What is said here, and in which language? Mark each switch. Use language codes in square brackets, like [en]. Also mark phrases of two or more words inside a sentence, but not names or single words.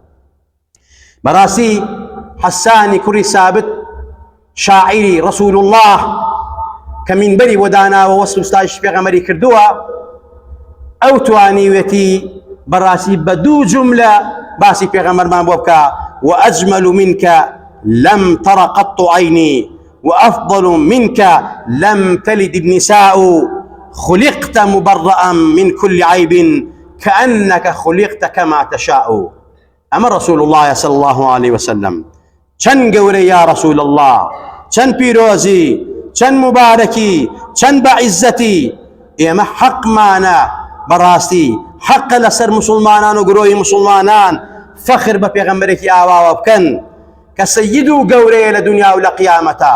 [ckb] بەڕاستی حەسانی کوڕی سابت شاعری ڕەسوول الله کە مینبەری بۆ داناوە وەسف و ستایش پێغەمبەری کردووە ئەو توانیوێتی بەڕاستی بە دوو جملە باسی پێغەمبەرمان بۆ بکە [ar] وأجمل منك لم تر قط عيني وأفضل منك لم تلد النساء خلقت مبرأ من كل عيب كأنك خلقت كما تشاء أما رسول الله صلى الله عليه وسلم [ckb] چەند گەورەی [ar] يا رسول الله [ckb] چەند پیرۆزی چەند مبارەکی چەند بەعیزەتی ئێمە حەقمانە بەڕاستی حەقە لەسەر مسلمانان و گرۆی مسلمانان فەخر بە پێغەمبەرێکی ئاواوە بکەن کە سەید و گەورەیە لە دنیا و لە قیامەتە